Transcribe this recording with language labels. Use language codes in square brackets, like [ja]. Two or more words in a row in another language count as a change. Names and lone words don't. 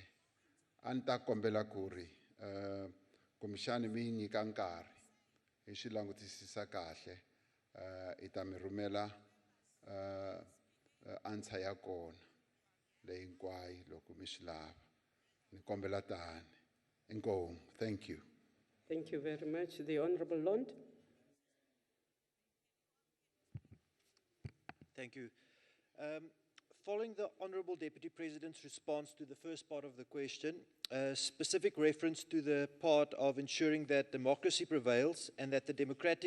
[ts] A ni ta kombela ku ri kumbexani mi nyika nkarhi hi swi langutisisa kahle, i ta mi rhumela answer ya kona leyi hinkwayo loko mi swi lava. Ni kombela tani. Inkomu. [en] Thank you. Thank you very much. The Honorable Lond. Thank you. Following the Honourable Deputy President's response to the first part of the question, specific reference to the part of ensuring that democracy prevails and that the democratic